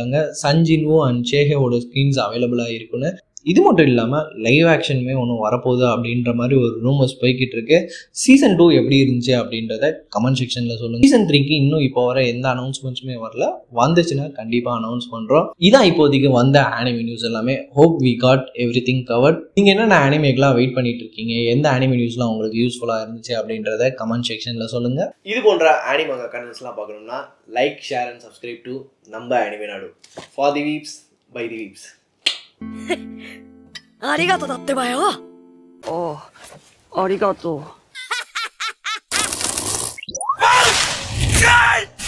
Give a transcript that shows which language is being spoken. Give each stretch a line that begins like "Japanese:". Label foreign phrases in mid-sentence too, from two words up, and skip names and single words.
Tamil: சஞ்சின்வோ அண்ட் சேஹேவோட ஸ்க்ரீன்ஸ் அவைலபிளாக இருக்குன்னு. இது மட்டும் இல்லாமல் லைவ் ஆக்ஷனுமே ஒன்று வரப்போகுது அப்படின்ற மாதிரி ஒரு ரூமர்ஸ் போய்கிட்டு இருக்கு. சீசன் 2 எப்படி இருந்துச்சு அப்படின்றத கமெண்ட் செக்ஷனில் சொல்லுங்கள். சீசன் 3க்கு இன்னும் இப்போ வர எந்த அனௌன்ஸ்மெண்ட்ஸுமே வரல. வந்துச்சுன்னா கண்டிப்பாக அனௌன்ஸ் பண்ணுறோம். இதான் இப்போதைக்கு வந்த ஆனிமே நியூஸ் எல்லாமே.
English: hope we got every thing covered.
Tamil: நீங்கள் என்னென்ன ஆனிமேக்கெலாம் வெயிட் பண்ணிட்டு இருக்கீங்க, எந்த ஆனிமே நியூஸ்லாம் உங்களுக்கு யூஸ்ஃபுல்லாக இருந்துச்சு அப்படின்றத கமெண்ட் செக்ஷனில் சொல்லுங்கள். இது போன்ற ஆனிமேங்க கண்டென்ட்ஸ்லாம் பார்க்கணும்னா
English: like, share and subscribe to
Tamil: நம்ம ஆனிமே நாடு.
English: for the weebs by the weebs.
Japanese: ありがとうだってばよ。ああ、ありがとう。